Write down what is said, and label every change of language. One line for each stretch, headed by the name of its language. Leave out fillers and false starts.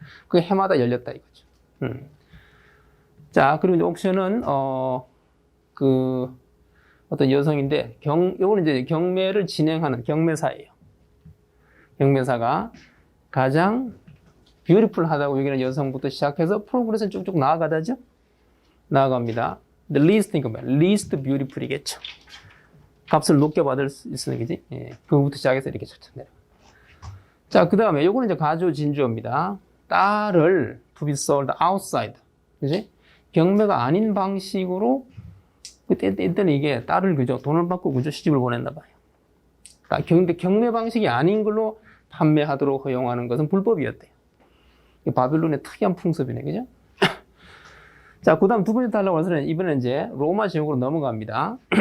Korean: 그게 해마다 열렸다 이거죠. 자, 그리고 이제 옥션은 그 어떤 여성인데 요거는 이제 경매를 진행하는 경매사예요. 경매사가 가장 뷰티풀하다고 여기는 여성부터 시작해서 프로그레스는 쭉쭉 나아가다죠. 나아갑니다.
English: The least, think about it. least beautiful이겠죠.
Korean: 값을 높게 받을 수 있는 거지. 예, 그거부터 시작해서 이렇게 천천히 내려. 자, 그 다음에 요거는 이제 가조 진주어입니다. 딸을
English: to be sold outside.
Korean: 그지? 경매가 아닌 방식으로 그때는 이게 딸을 그죠? 돈을 받고 그죠? 시집을 보냈나 봐요. 근데 경매 방식이 아닌 걸로 판매하도록 허용하는 것은 불법이었대요. 바빌론의 특이한 풍습이네, 그죠? 자, 그 다음 두 번째 달라고 해서는 이번엔 이제 로마 제국으로 넘어갑니다.